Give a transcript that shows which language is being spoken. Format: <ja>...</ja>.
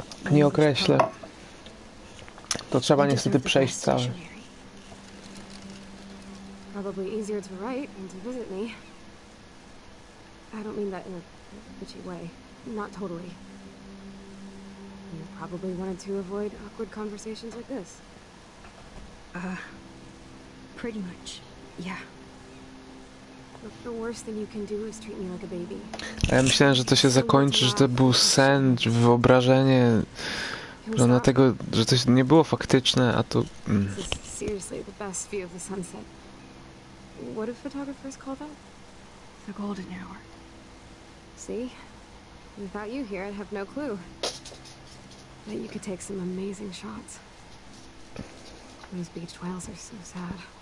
<pl>Nie określę. To trzeba niestety przejść całe.</pl> <en>Probably easier to write than to visit me. I don't mean that in a bitchy way. Not totally. You probably wanted to avoid awkward conversations like this. Pretty much. Yeah. Look, the worst thing you can do is treat me like a baby.</en> <pl>A ja myślałem, że to się zakończy, że to był sen, czy wyobrażenie, że ona tego, że to nie było faktyczne, a tu...</pl> <en>This is seriously the best view of the sunset. What do photographers call that? The golden hour. See? Without you here, I'd have no clue. Bet you could take some amazing shots. Those beached whales are so sad.</en>